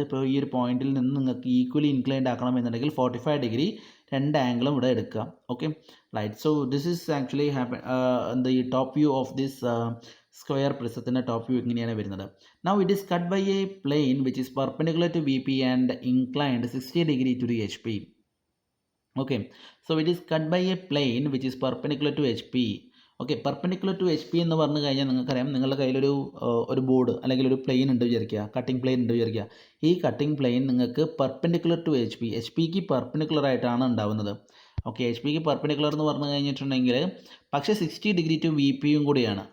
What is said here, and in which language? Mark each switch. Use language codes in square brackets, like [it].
[ml] ഇപ്പോൾ ഈ ഒരു പോയിന്റിൽ നിന്ന് നിങ്ങൾക്ക് ഈക്വലി ഇൻക്ലൈൻഡ് ആക്കണം എന്നുണ്ടെങ്കിൽ 45 ഡിഗ്രി രണ്ട് ആംഗിളും ഇവിടെ എടുക്കുക. Okay, right. [en] so this is actually the top view of this square പ്രിസത്തിൻ്റെ top view [ml] ഇങ്ങനെയാണ് വരുന്നത്. [en] Now it is cut by a plane which is perpendicular to VP and inclined 60 degree to the HP. Okay, so it is cut by a plane which is perpendicular to HP. [ml] Okay, perpendicular to HP എന്ന് പറഞ്ഞു കഴിഞ്ഞാൽ നിങ്ങൾക്കറിയാം നിങ്ങളുടെ കയ്യിലൊരു board അല്ലെങ്കിൽ ഒരു plain ഉണ്ട് വിചാരിക്കുക, കട്ടിംഗ് പ്ലെയിൻ ഉണ്ട് വിചാരിക്കുക. ഈ കട്ടിംഗ് പ്ലെയിൻ നിങ്ങൾക്ക് പെർപെൻഡിക്കുലർ ടു HP-ക്ക് പെർപെൻഡിക്കുലർ ആയിട്ടാണ് ഉണ്ടാവുന്നത്. ഓക്കെ, HP-ക്ക് പെർപെൻഡിക്കുലർ എന്ന് പറഞ്ഞു കഴിഞ്ഞിട്ടുണ്ടെങ്കിൽ പക്ഷേ 60 degree to VP-യും കൂടിയാണ്.